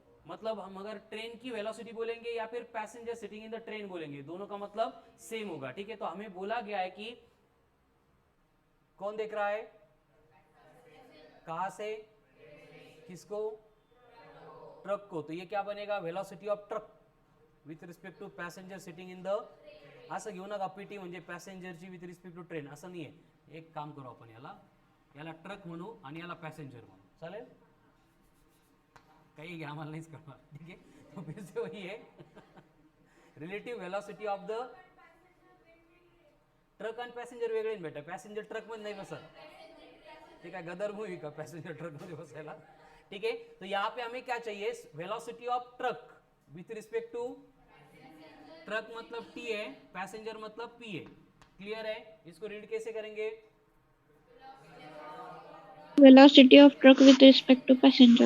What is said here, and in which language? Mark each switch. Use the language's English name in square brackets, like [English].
[Hindi] मतलब हम अगर ट्रेन की वेलोसिटी बोलेंगे या फिर passenger sitting in the train बोलेंगे, दोनों का मतलब सेम होगा. ठीक है, तो हमें बोला गया है कि कौन देख रहा है? कहां से? किसको? ट्रक को. तो ये क्या बनेगा? Velocity of truck with respect to passenger sitting in the. [Marathi] असं घेऊ नका पीटी म्हणजे पॅसेंजरची विथ रिस्पेक्ट टू ट्रेन, असं नाहीये. एक काम करू आपण, याला ट्रक म्हणू आणि याला पॅसेंजर म्हणू. चालेल? काही घ्या, आम्हाला नाहीच करणार. ठीक आहे, [Hindi] तो फिर से वही है. [Marathi] Relative velocity of the truck आणि पॅसेंजर वेगळे बेटा. पॅसेंजर ट्रक मध्ये नाही बसत. [Hindi] ठीक है, गदर मूवी का [Marathi] पैसेंजर ट्रक मध्ये बसायला. [Hindi] ठीक है, तो यहाँ पे हमें क्या चाहिए? Velocity of truck with respect to. Truck मतलब टी है, पैसेंजर मतलब पी है. क्लियर है? इसको रीड कैसे करेंगे? [English] Velocity of truck with respect to passenger.